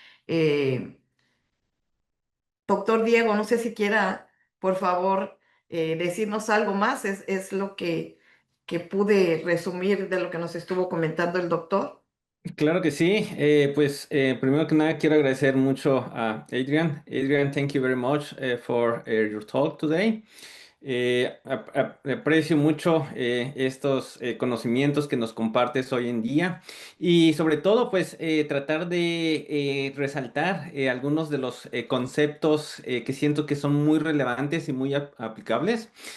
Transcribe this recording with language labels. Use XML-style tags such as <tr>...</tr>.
<es>Eh, Doctor Diego, no sé si quiera, por favor, decirnos algo más, es lo que pude resumir de lo que nos estuvo comentando el doctor. Claro que sí. Primero que nada quiero agradecer mucho a Adrian.</es> <en>Adrian, thank you very much for your talk today.</en> <es>Aprecio mucho estos conocimientos que nos compartes hoy en día y sobre todo pues tratar de resaltar algunos de los conceptos que siento que son muy relevantes y muy aplicables.</es>